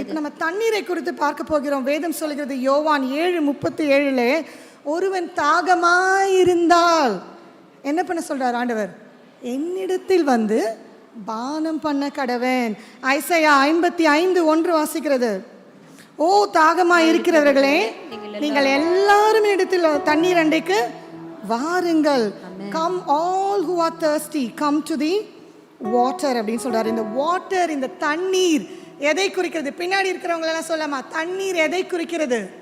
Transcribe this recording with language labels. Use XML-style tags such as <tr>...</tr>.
<ta>இப்ப நம்ம தண்ணீரை குறித்து பார்க்க போகிறோம். வேதம் சொல்கிறது யோவான் 7:37 ஒருவன் தாகமாயிருந்தால் என்ன பண்ண சொல்றார் ஆண்டவர்? என்னிடத்தில் வந்து பானம் பண்ண கடவன். ஐசையா 55:1 வாசிக்கிறது, ஓ தாகமாய் இருக்கிறவர்களே நீங்கள் எல்லாரும் இடத்தில் தண்ணீர் அண்டைக்கு வாருங்கள்.</ta> <en>come all who are thirsty come to the water</en> <ta>அப்படின்னு சொல்றாரு. இந்த வாட்டர், இந்த தண்ணீர் எதை குறிக்கிறது? பின்னாடி இருக்கிறவங்க எல்லாம் சொல்லாமா, தண்ணீர் எதை குறிக்கிறது?</ta>